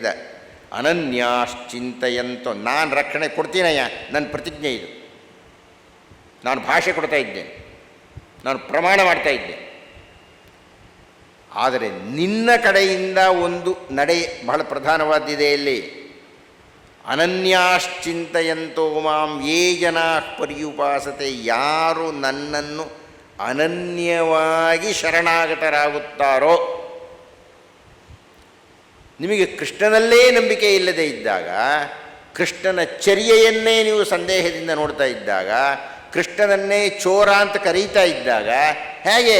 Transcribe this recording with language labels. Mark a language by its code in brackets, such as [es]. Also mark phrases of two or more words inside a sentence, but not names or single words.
[kn] ಅನನ್ಯಾಶ್ಚಿಂತೆಯಂತೋ, ನಾನು ರಕ್ಷಣೆ ಕೊಡ್ತೀನಯ್ಯ, ನನ್ನ ಪ್ರತಿಜ್ಞೆ ಇದು. ನಾನು ಭಾಷೆ ಕೊಡ್ತಾ ಇದ್ದೇನೆ, ನಾನು ಪ್ರಮಾಣ ಮಾಡ್ತಾ ಇದ್ದೇನೆ. ಆದರೆ ನಿನ್ನ ಕಡೆಯಿಂದ ಒಂದು ನಡೆ ಬಹಳ ಪ್ರಧಾನವಾದಿದೆ ಇಲ್ಲಿ. [sa] ಅನನ್ಯಾಶ್ಚಿಂತೆಯಂತೋ ಮಾಂ ಯೇ ಜನಾ ಪರ್ಯುಪಾಸತೆ, [kn] ಯಾರು ನನ್ನನ್ನು ಅನನ್ಯವಾಗಿ ಶರಣಾಗತರಾಗುತ್ತಾರೋ. ನಿಮಗೆ ಕೃಷ್ಣನಲ್ಲೇ ನಂಬಿಕೆ ಇಲ್ಲದೆ ಇದ್ದಾಗ, ಕೃಷ್ಣನ ಚರ್ಯೆಯನ್ನೇ ನೀವು ಸಂದೇಹದಿಂದ ನೋಡ್ತಾ ಇದ್ದಾಗ, ಕೃಷ್ಣನನ್ನೇ ಚೋರ ಅಂತ ಕರೀತಾ ಇದ್ದಾಗ ಹೇಗೆ?